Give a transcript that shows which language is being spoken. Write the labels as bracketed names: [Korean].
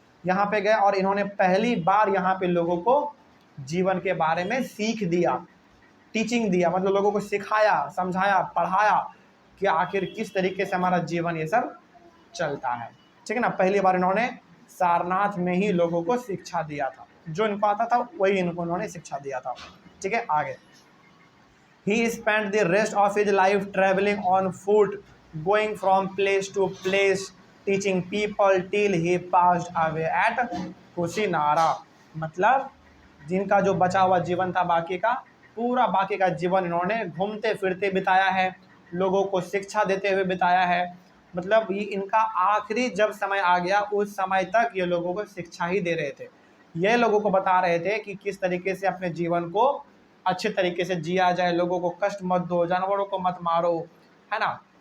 [Hindi] यहाँ पे गए और इन्होंने पहली बार यहाँ पे लोगों को जीवन के बारे में सीख दिया, टीचिंग दिया, मतलब लोगों को सिखाया, समझाया, पढ़ाया कि आखिर किस तरीके से हमारा जीवन ये सब चलता है। ठीक है ना। पहली बार इन्होंने सारनाथ में ही लोगों को शिक्षा दिया था, जो इनको आता था वही इनको उन्होंने शिक्षा दिया था। ठीक है, आगे। [English] He spent the rest of his life traveling on foot, going from place to place, teaching people till he passed away at Kushinara. [Hindi] मतलब जिनका जो बचा हुआ जीवन था बाकी का, पूरा बाकी का जीवन इन्होंने घूमते फिरते बिताया है, लोगों को शिक्षा देते हुए बिताया है। मतलब ये इनका आखिरी जब समय आ गया उस समय तक ये लोगों को शिक्षा ही दे रहे थे। ये लोगों को बता रहे थे कि किस तरीके से अपने जीवन को अच्छे तरीके से जिया जाए, लोगों को कष्ट मत दो, जानवरों को मत मारो, है ना।